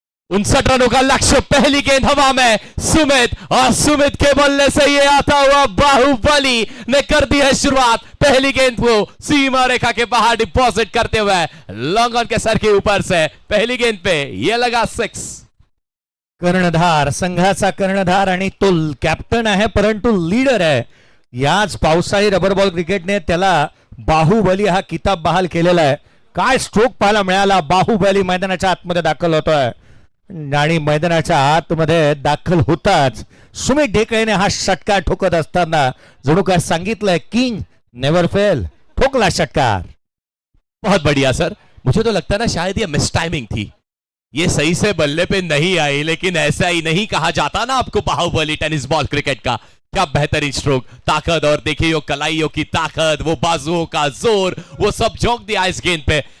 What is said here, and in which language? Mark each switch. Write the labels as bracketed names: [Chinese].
[Hindi] 59 रनों का लक्ष्य. पहली गेंद हवा में सुमित, और सुमित के बल्ले से ये आता हुआ बाहुबली ने कर दी है शुरुआत. पहली गेंद को सीमा रेखा के बाहर डिपॉजिट करते हुए लॉन्ग ऑन के सर के ऊपर से पहली गेंद पे ये लगा 6. [Marathi] कर्णधार, संघाचा कर्णधार आणि तो कॅप्टन आहे परंतु लीडर आहे. याच पावसाळी रबर बॉल क्रिकेटने त्याला बाहुबली हा किताब बहाल केलेला आहे. काय स्ट्रोक पाहायला मिळाला. बाहुबली मैदानाच्या आतमध्ये दाखल होतोय आणि मैदानाच्या आतमध्ये दाखल होताच सुमित ढेकळेने हा षटकार ठोकत असताना जणू काय सांगितलंय [English] King never fail. [Marathi] ठोकला षटकार. [Hindi] बहुत बढ़िया सर. मुझे तो लगता है ना शायद ये मिस टाइमिंग थी, ये सही से बल्ले पे नहीं आई, लेकिन ऐसा ही नहीं कहा जाता ना आपको बाहुबली टेनिस बॉल क्रिकेट का. क्या बेहतरीन स्ट्रोक, ताकत, और देखिए वो कलाइयों की ताकत, वो बाजुओं का जोर, वो सब झोंक दिया इस गेंद पे.